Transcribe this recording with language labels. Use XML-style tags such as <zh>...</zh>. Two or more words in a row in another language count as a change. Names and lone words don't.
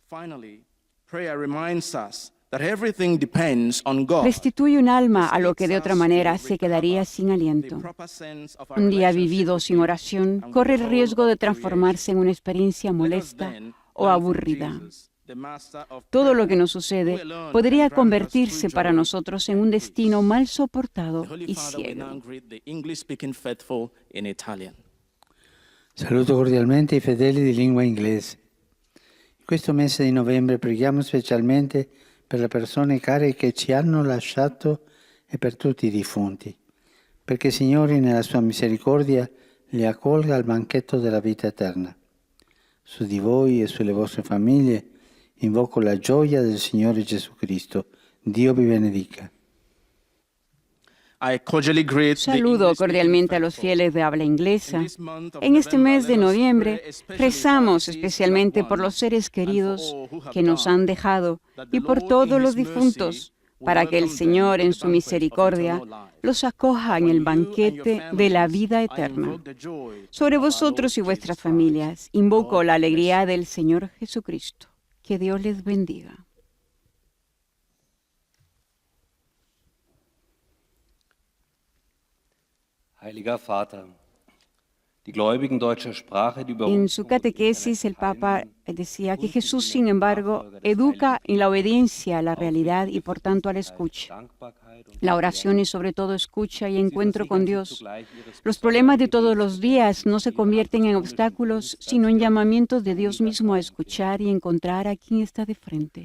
<es>Restituye un alma a lo que de otra manera se quedaría sin aliento. Un día vivido sin oración corre el riesgo de transformarse en una experiencia molesta o aburrida. Todo lo que nos sucede podría convertirse para nosotros en un destino mal soportado y ciego.</es> <it>Saluto cordialmente i fedeli di lingua inglese. In questo mese di novembre preghiamo specialmente per le persone care che ci hanno lasciato e per tutti i defunti, perché il Signore nella sua misericordia li accolga al banchetto della vita eterna. Su di voi e sulle vostre famiglie invoco la gioia del Signore Gesù Cristo. Dio vi benedica.</it> <es>Saludo cordialmente a los fieles de habla inglesa. En este mes de noviembre rezamos especialmente por los seres queridos que nos han dejado y por todos los difuntos, para que el Señor en su misericordia los acoja en el banquete de la vida eterna. Sobre vosotros y vuestras familias invoco la alegría del Señor Jesucristo. Que Dios les bendiga.</es> <de>Heiliger Vater, die Gläubigen deutscher Sprache, die</de> <es>En su catequesis, el Papa decía que Jesús, sin embargo, educa en la obediencia a la realidad y, por tanto, a la escucha. La oración es sobre todo escucha y encuentro con Dios. Los problemas de todos los días no se convierten en obstáculos, sino en llamamientos de Dios mismo a escuchar y encontrar a quien está de frente.</es>